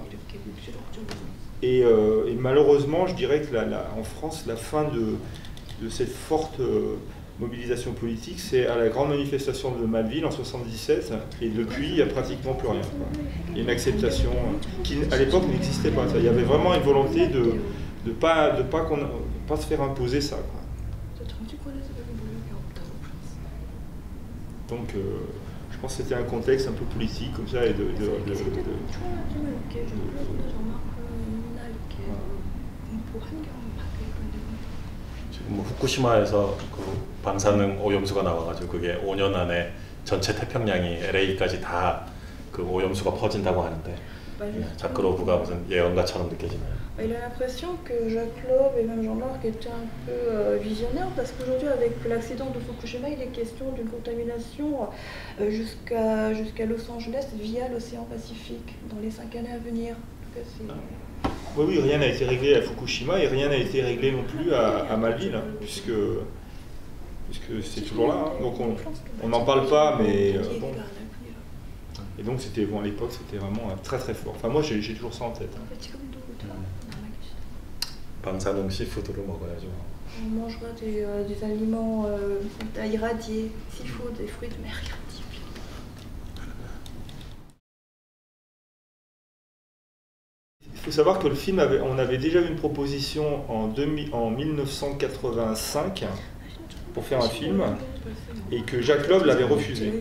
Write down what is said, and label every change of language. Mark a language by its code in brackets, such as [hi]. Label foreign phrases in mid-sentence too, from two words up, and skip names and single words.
[fr] Et malheureusement, je dirais que en France, la fin de cette forte mobilisation politique, c'est à la grande manifestation de Malville en 1977, et depuis, il n'y a pratiquement plus rien, quoi. Il y a une acceptation qui, à l'époque, n'existait pas. Il y avait vraiment une volonté de ne pas se faire imposer ça, quoi. Donc, je pense que c'était un contexte un peu politique, comme ça, et [ko] 지금 뭐 후쿠시마에서 그 방사능 오염수가 나와가지고 그게 5년 안에 전체 태평양이 LA까지 다 그 오염수가 퍼진다고 하는데, 자크로프가 무슨 예언가처럼 느껴지나요? [fr] Il a l'impression que Jacques Loeb et même Jean-Marc étaient un peu visionnaires, parce qu'aujourd'hui, avec l'accident de Fukushima, il est question d'une contamination jusqu'à Los Angeles via l'océan Pacifique dans les 5 années à venir. En tout cas, oui, rien n'a été réglé à Fukushima et rien n'a été réglé non plus à Malville, hein, puisque c'est toujours là. Hein. Donc on n'en parle pas, mais bon. Et donc à l'époque, c'était vraiment très fort. Enfin, moi, j'ai toujours ça en tête. Hein. [ko] 방사능 시푸드를 먹어야죠. [fr] On mangera des aliments irradiés, seafood, des fruits de mer irradiés. faut savoir que le film, on avait déjà eu une proposition en 1985 pour faire un film, et que Jacques Loeb l'avait refusé.